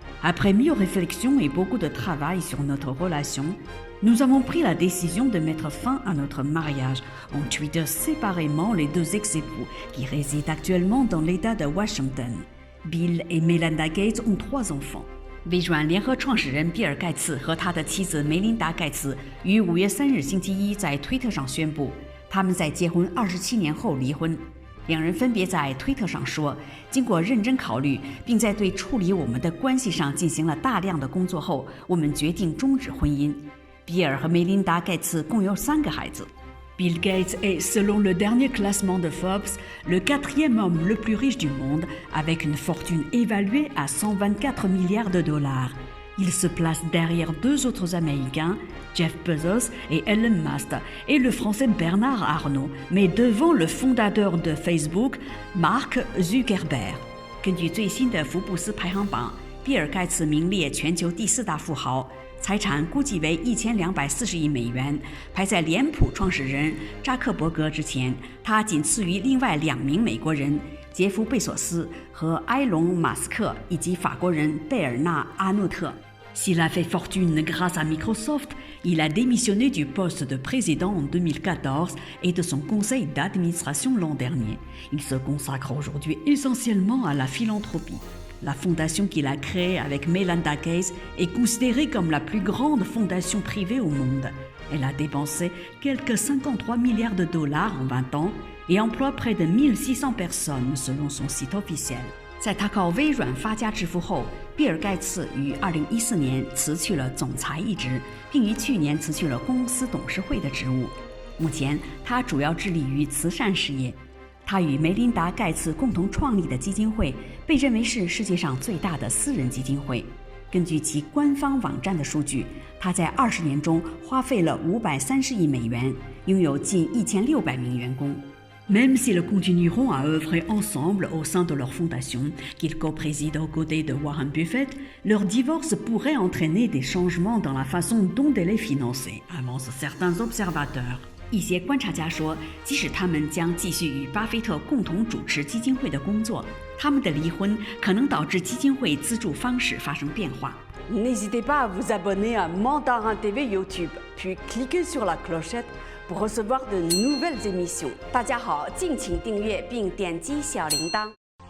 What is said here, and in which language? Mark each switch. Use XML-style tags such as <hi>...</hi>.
<fr>Après mûre réflexion et beaucoup de travail sur notre relation, nous avons pris la décision de mettre fin à notre mariage, ont tweeté séparément les deux ex-époux qui résident actuellement dans l'État de Washington. Bill et Melinda Gates ont 3 enfants.</fr> <zh>微软联合创始人比尔·盖茨和他的妻子梅琳达·盖茨于5月3日星期一在推特上宣布，他们在结婚27年后离婚。两人分别在推特上说，经过认真考虑，并在对处理我们的关系上进行了大量的工作后，我们决定终止婚姻。比尔和梅琳达·盖茨共有3个孩子。</zh> <fr>Bill Gates est, selon le dernier classement de Forbes, le 4e homme le plus riche du monde, avec une fortune évaluée à 124 milliards de dollars. Il se place derrière 2 autres Américains, Jeff Bezos et Elon Musk, et le Français Bernard Arnault, mais devant le fondateur de Facebook, Mark Zuckerberg.</fr> <zh>根据最新的福布斯排行榜，比尔·盖茨名列全球第4大富豪。财产估计为1240亿美元，排在脸谱创始人扎克伯格之前。他仅次于另外2名美国人杰夫·贝索斯和埃隆·马斯克，以及法国人贝尔纳·阿诺特。</zh> <fr>S'il a fait fortune grâce à Microsoft, il a démissionné du poste de président en 2014 et de son conseil d'administration l'an dernier. Il se consacre aujourd'hui essentiellement à la philanthropie. La fondation qu'il a créée avec Melinda Gates est considérée comme la plus grande fondation privée au monde. Elle a dépensé quelques 53 milliards de dollars en 20 ans et emploie près de 1600 personnes selon son site officiel.</fr> <zh>在他靠微软发家致富后，比尔·盖茨于2014年辞去了总裁一职，并于去年辞去了公司董事会的职务。目前，他主要致力于慈善事业。他与梅琳达·盖茨共同创立的基金会被认为是世界上最大的私人基金会。根据其官方网站的数据，他在20年中花费了530亿美元，拥有近1600名员工。</zh> <fr>Même s'ils continueront à œuvrer ensemble au sein de leur fondation, qu'ils co-président aux côtés de Warren Buffett, leur divorce pourrait entraîner des changements dans la façon dont elle est financée, avancent certains observateurs.</fr> <zh>一些观察家说，即使他们将继续与巴菲特共同主持基金会的工作，他们的离婚可能导致基金会资助方式发生变化。</zh> <fr>N'hésitez pas à vous abonner à Mandarin TV YouTube, puis cliquez sur la clochette pour recevoir de nouvelles émissions.</fr> <zh>大家好，敬请订阅并点击小铃铛。</zh>